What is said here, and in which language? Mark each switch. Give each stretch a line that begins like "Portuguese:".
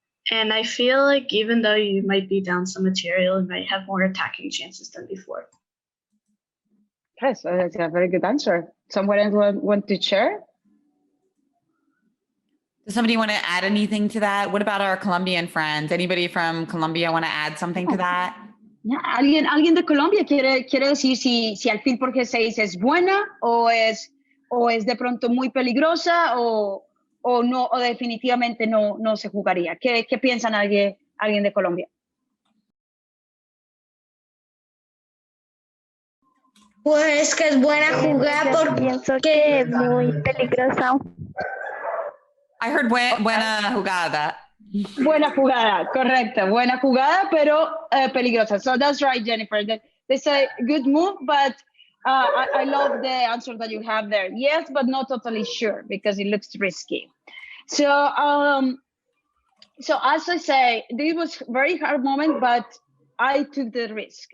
English: And I feel like even though you might be down some material, you might have more attacking chances than before. Okay, so that's a very good answer. Someone else want to share? Does somebody want to add anything to that? What about our Colombian friends? Anybody from Colombia want to add something to that?
Spanish: Yeah, alguien de Colombia quiere decir si alfil por G6 es buena o es de pronto muy peligrosa o no, o definitivamente no se jugaría. ¿Qué piensan alguien de Colombia? Pues que es buena jugada porque pienso que es muy peligrosa.
English: I heard buena jugada.
Spanish: Buena jugada, correcto. Buena jugada, pero peligrosa.
English: So that's right, Jennifer. They say good move, but I love the answer that you have there. Yes, but not totally sure because it looks risky. So So as I say, this was a very hard moment, but I took the risk.